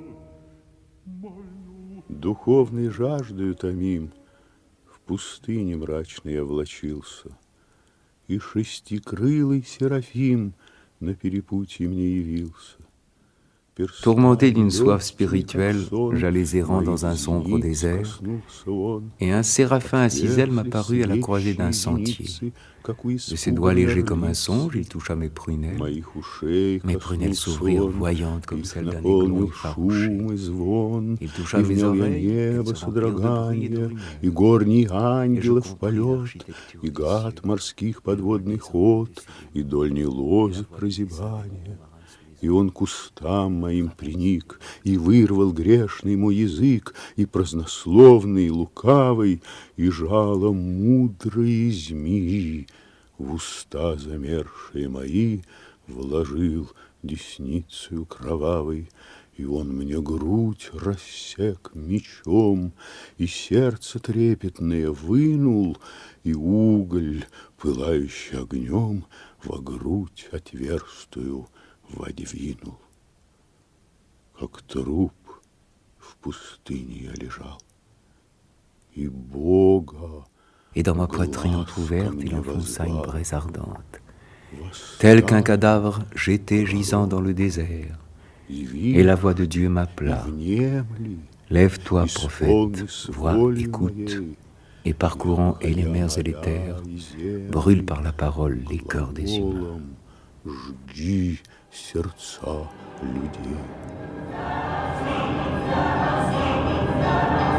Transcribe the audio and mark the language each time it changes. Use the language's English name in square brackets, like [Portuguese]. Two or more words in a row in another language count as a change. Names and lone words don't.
[Russian] Духовной жаждою томим в пустыне мрачной я влачился, и шестикрылый Серафим на перепутье мне явился. [French] Tourmenté d'une soif spirituelle, j'allais errant dans un sombre désert, et un séraphin à 6 ailes m'apparut à la croisée d'un sentier. De ses doigts légers comme un songe, il toucha mes prunelles s'ouvrirent voyantes comme celles d'un aiglon effarouché. Il toucha mes oreilles, elles se remplirent de bruit et de rumeurs, et je compris l'architecture du ciel. [Russian] И он к устам моим приник, и вырвал грешный мой язык, и празднословный, и лукавый, и жало мудрые змеи. В уста замершие мои вложил десницею кровавой, и он мне грудь рассек мечом, и сердце трепетное вынул, и уголь, пылающий огнем, во грудь отверстую водвинул. Как труп в пустыне я лежал, и Бога. [French] Et dans ma poitrine entrouverte, il enfonça une braise ardente. Tel qu'un cadavre, j'étais gisant dans le désert. Et la voix de Dieu m'appela. Lève-toi, prophète, vois, écoute, et parcourant et les mers et les terres, brûle par la parole les cœurs des humains. [Russian] Жги сердца людей.